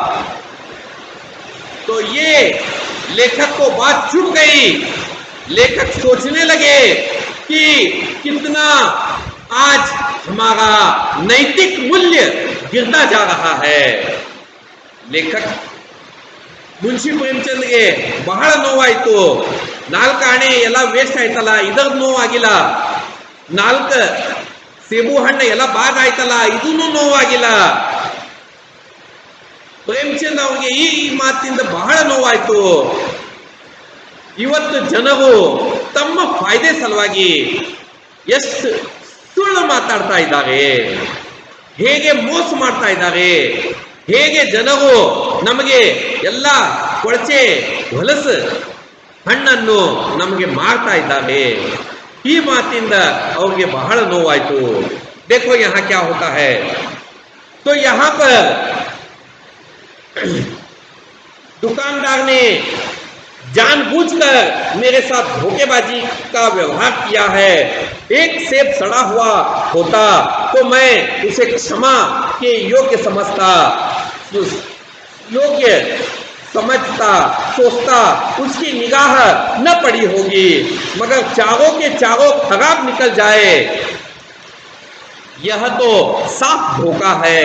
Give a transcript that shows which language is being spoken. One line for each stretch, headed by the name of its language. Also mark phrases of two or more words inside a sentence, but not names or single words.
Hindi: तो ये लेखक को बात चुभ गई। लेखक सोचने लगे कि कितना आज हमारा नैतिक मूल्य गिरता जा रहा है।
Kannada: लेखक मुंशी प्रेमचंद ಗೆ ಬಹಳ ನೋವಾಯಿತು। 4 ಆಣೆ ಎಲ್ಲ ವೇಸ್ಟ್ ಆಯ್ತಲ್ಲ, ಇದರ ನೋವಾಗಿಲ್ಲ। 4 ಸೇಬು ಹಣ್ಣು ಎಲ್ಲ ಬಾದ್ ಆಯ್ತಲ್ಲ, ಇದೂ ನೋವಾಗಿಲ್ಲ। ಪ್ರೇಮಚಂದ್ ಅವರಿಗೆ ಈ ಮಾತಿನಿಂದ ಬಹಳ ನೋವಾಯಿತು। ಇವತ್ತು ಜನರು ತಮ್ಮ ಫಾಯ್ದೆ ಸಲುವಾಗಿ ಎಷ್ಟು ಸುಳ್ಳು ಮಾತಾಡ್ತಾ ಇದ್ದಾರೆ, ಹೇಗೆ ಮೋಸ ಮಾಡ್ತಾ ಇದ್ದಾರೆ, ಹೇಗೆ ಜನರು ನಮಗೆ ಎಲ್ಲ ಕೊಳಚೆ ಹೊಲಸು ಹಣ್ಣನ್ನು ನಮಗೆ ಮಾರ್ತಾ ಇದ್ದಾರೆ। ಈ ಮಾತಿಂದ ಅವ್ರಿಗೆ ಬಹಳ ನೋವಾಯಿತು।
Hindi: देखो यहाँ क्या होता है। तो यहाँ पर दुकानदार ने जानबूझकर मेरे साथ धोखेबाजी का व्यवहार किया है। एक सेब सड़ा हुआ होता तो मैं उसे क्षमा के योग्य समझता, योग्य समझता, सोचता, उसकी निगाह न पड़ी होगी, मगर चारों के चारों खराब निकल जाए, यह तो साफ धोखा है।